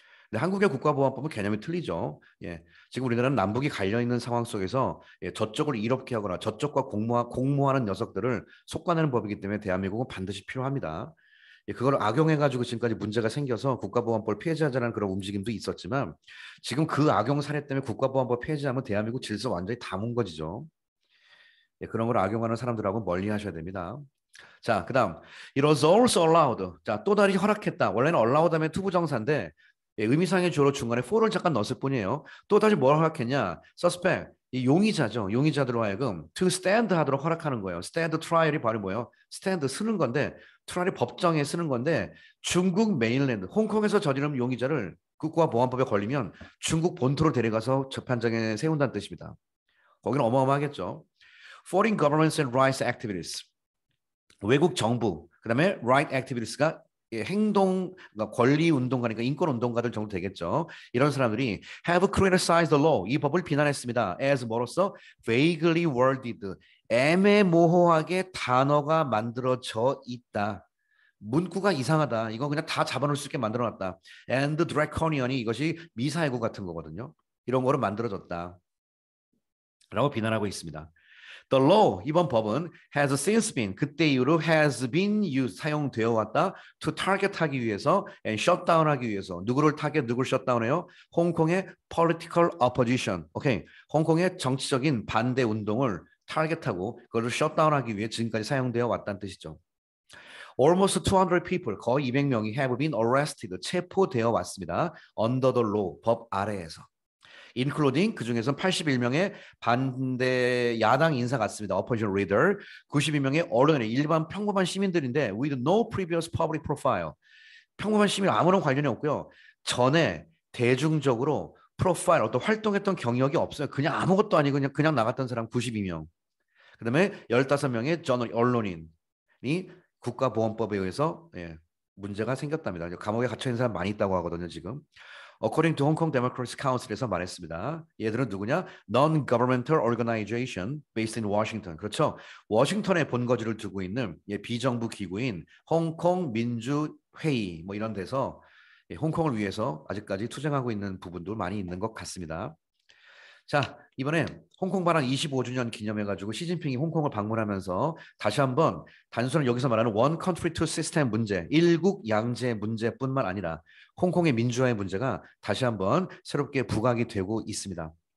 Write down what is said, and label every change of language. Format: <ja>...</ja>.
<ko>근데 한국의 국가보안법은 개념이 틀리죠. 예. 지금 우리나라는 남북이 갈려 있는 상황 속에서 예, 저쪽을 이롭게 하거나 저쪽과 공모하는 녀석들을 속아내는 법이기 때문에 대한민국은 반드시 필요합니다. 예, 그걸 악용해가지고 지금까지 문제가 생겨서 국가보안법을 폐지하자는 그런 움직임도 있었지만 지금 그 악용 사례 때문에 국가보안법 폐지하면 대한민국 질서 완전히 다 뭉거지죠. 예, 그런 걸 악용하는 사람들하고 멀리 하셔야 됩니다. 자, 그다음</ko> <en>it was also allowed.</en> <ko>자, 또 다시 허락했다. 원래는 allowed 하면 투부정사인데 예, 의미상의 주어로 중간에 for를 잠깐 넣었을 뿐이에요. 또 다시 뭘 허락했냐? suspect. 이 용의자죠. 용의자들로 하여금</ko> <en>to stand</en> <ko>하도록 허락하는 거예요.</ko> <en>stand trial</en> <ko>이 바로 뭐예요? stand 쓰는 건데 트라이얼이 법정에 쓰는 건데 중국 메인랜드, 홍콩에서 저지른 용의자를 국가보안법에 걸리면 중국 본토로 데려가서 재판장에 세운다는 뜻입니다. 거기는 어마어마하겠죠.</ko> <en>Foreign governments and rights activities.</en> <ko>외국 정부, 그다음에</ko> <en>right activities</en> <ko>가 행동, 그러니까 권리 운동가니까 인권 운동가들 정도 되겠죠. 이런 사람들이</ko> <en>have criticized the law,</en> <ko>이 법을 비난했습니다. as 뭐로써</ko> <en>vaguely worded,</en> <ko>애매모호하게 단어가 만들어져 있다. 문구가 이상하다. 이거 그냥 다 잡아놓을 수 있게 만들어놨다.</ko> <en>and draconian</en> <ko>이 이것이 미사여구 같은 거거든요. 이런 거로 만들어졌다. 라고 비난하고 있습니다.</ko> <en>The law,</en> <ko>이번 법은</ko> <en>has since been,</en> <ko>그때 이후로</ko> <en>has been used,</en> <ko>사용되어 왔다.</ko> <en>to target</en> <ko>하기 위해서</ko> <en>and shut down 하기 위해서.</en> <ko>누구를 타겟, 누구를 shutdown해요? 홍콩의</ko> <en>political opposition.</en> <ko>오케이. 홍콩의 정치적인 반대 운동을 타겟하고 그걸 shutdown 하기 위해 지금까지 사용되어 왔다는 뜻이죠.</ko> <en>Almost 200 people,</en> <ko>거의 200명이</ko> <en>have been arrested,</en> <ko>체포되어 왔습니다.</ko> <en>Under the law,</en> <ko>법 아래에서. including 그 중에서 81명의 반대 야당 인사 같습니다.</ko> <en>opposition leader,</en> <ko>92명의 언론인, 일반 평범한 시민들인데</ko> <en>with no previous public profile.</en> <ko>평범한 시민 아무런 관련이 없고요. 전에 대중적으로 프로파일 어떤 활동했던 경력이 없어요. 그냥 아무것도 아니고 그냥 나갔던 사람 92명. 그다음에 15명의 언론인이 국가보안법에 의해서 예, 문제가 생겼답니다. 감옥에 갇혀 있는 사람 많이 있다고 하거든요, 지금.</ko> <en>According to Hong Kong Democratic Council</en> <ko>에서 말했습니다. 얘들은 누구냐?</ko> <en>Non-governmental organization based in Washington.</en> <ko>그렇죠. 워싱턴에 본거지를 두고 있는 비정부 기구인 홍콩 민주회의 뭐 이런 데서 홍콩을 위해서 아직까지 투쟁하고 있는 부분도 많이 있는 것 같습니다. 자, 이번에 홍콩 반환 25주년 기념해가지고 시진핑이 홍콩을 방문하면서 다시 한번 단순한 여기서 말하는</ko> <en>one country two system</en> <ko>문제, 일국 양제 문제뿐만 아니라 홍콩의 민주화의 문제가 다시 한번 새롭게 부각이 되고 있습니다.</ko>